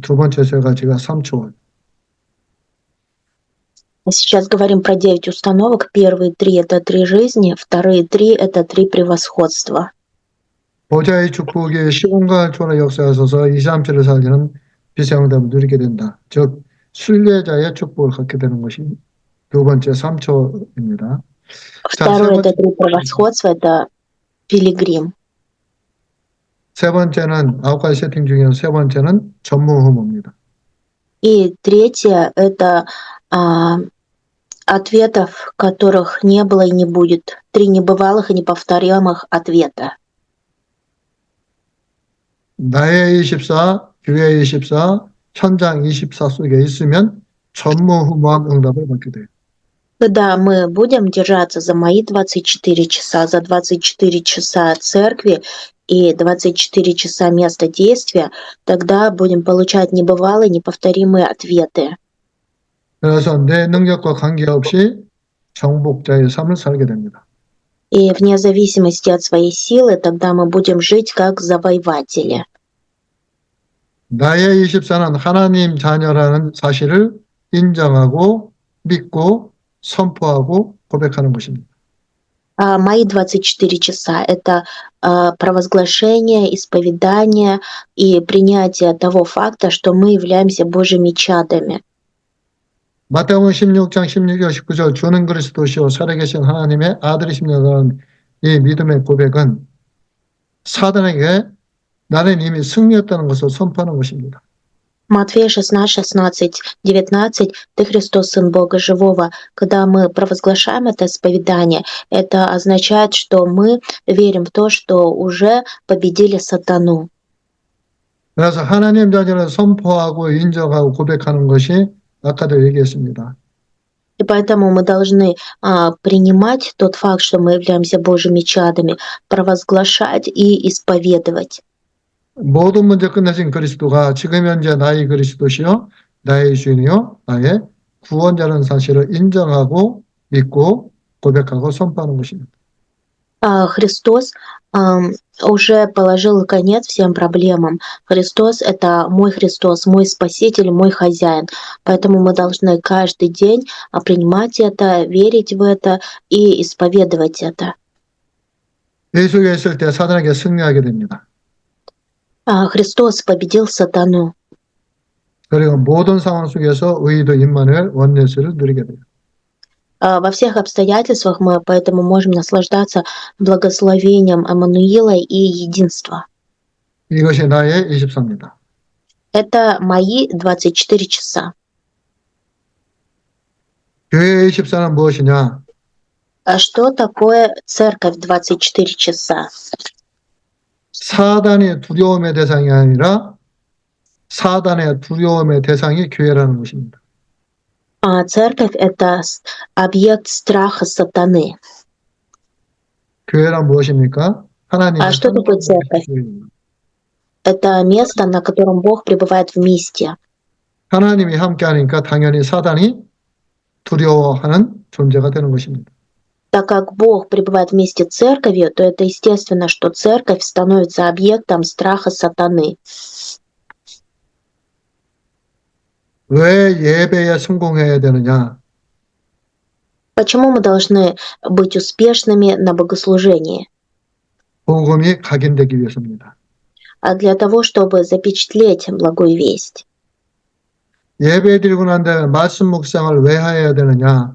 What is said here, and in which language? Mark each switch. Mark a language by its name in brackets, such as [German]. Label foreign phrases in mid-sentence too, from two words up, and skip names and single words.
[Korean] 두 번째 세 가지가 3초월. [Russian] Сейчас говорим про 9 установок. Первые 3 – это 3 жизни, вторые 3 – это 3 превосходства. [Korean] 보좌의 축복이 시공간을 초월한 역사에 서서 2, 3초를 살리는 비상응답을 누리게 된다. 즉 순례자의 축복을 갖게 되는 것이 두 번째 3초입니다. [Russian] Второе – это 3 превосходства, это пилигрим. [Korean] 세 번째는 아홉 가지 세팅 중에서 세 번째는 전무후무입니다. [Russian] И третье – это ответов, которых не было и не будет. 3 небывалых и неповторимых ответа. [Korean] 나의 24, 교회의 24, 현장 24 속에 있으면 전무후무한 응답을 받게 돼요. [Russian] Когда мы будем держаться за мои 24 часа, за 24 часа церкви и 24 часа места действия, тогда будем получать небывалые, неповторимые ответы. [Korean] 그래서 내 능력과 관계없이 정복자의 삶을 살게 됩니다. [Russian] И вне зависимости от своей силы, тогда мы будем жить как завоеватели. [Korean] 나의 24는 하나님 자녀라는 사실을 인정하고 믿고 선포하고 고백하는 것입니다. [Russian] Мои 24 часа – это провозглашение, исповедание и принятие того факта, что мы являемся Божьими чадами. [Korean] 마태복음 16장 16절 19절 주는 그리스도시요 살아계신 하나님의 아들이십니다라는 이 믿음의 고백은 사단에게 나는 이미 승리했다는 것을 선포하는 것입니다. [Russian] Матфея 16, 16, 19 «Ты Христос, Сын Бога Живого». Когда мы провозглашаем это исповедание, это означает, что мы верим в то, что уже победили сатану. [Korean] 그래서 하나님 자녀를 선포하고 인정하고 고백하는 것이 아까도 얘기했습니다. [Russian] И поэтому мы должны принимать тот факт, что мы являемся Божьими чадами, провозглашать и исповедовать. [Korean] 모든 문제 끝내신 그리스도가 지금 현재 나의 그리스도시요 나의 주인이요 나의 구원자라는 사실을 인정하고 믿고 고백하고 선포하는 것입니다. [Russian] Христос уже положил конец всем проблемам. Христос – это мой Христос, мой Спаситель, мой Хозяин. Поэтому мы должны каждый день принимать это, верить в это и исповедовать это. [Korean] 예수가 있을 때 사단에게 승리하게 됩니다. [Russian] Христос победил сатану. [Korean] 그리고 모든 상황 속에서 의도 임마누엘 원예수를 누리게 돼요. [Russian] Во всех обстоятельствах мы поэтому можем наслаждаться благословением Эммануила и единства. [Korean] 이것이 나의 24입니다. [Russian] Это мои 24 часа. [Korean] 교회의 24는 무엇이냐? [Russian] Что такое церковь 24 часа? [Korean] 사단의 두려움의 대상이 아니라 사단의 두려움의 대상이 교회라는 것입니다. [Russian] Церковь – это объект страха сатаны. [Korean] 교회란 무엇입니까? 하나님의 [Russian] что такое церковь? Это место, на котором Бог пребывает вместе. [Korean] 하나님이 함께하니까 당연히 사단이 두려워하는 존재가 되는 것입니다. [Russian] Так как Бог пребывает вместе с церковью, то это естественно, что церковь становится объектом страха сатаны. [Korean] 왜 예배에 성공해야 되느냐? [Russian] Почему мы должны быть успешными на богослужении? [Korean] 복음이 각인되기 위해서입니다. [Russian] Для того, чтобы запечатлеть благую весть. [Korean] 예배 드리고 난 다음에 말씀 묵상을 왜 해야 되느냐?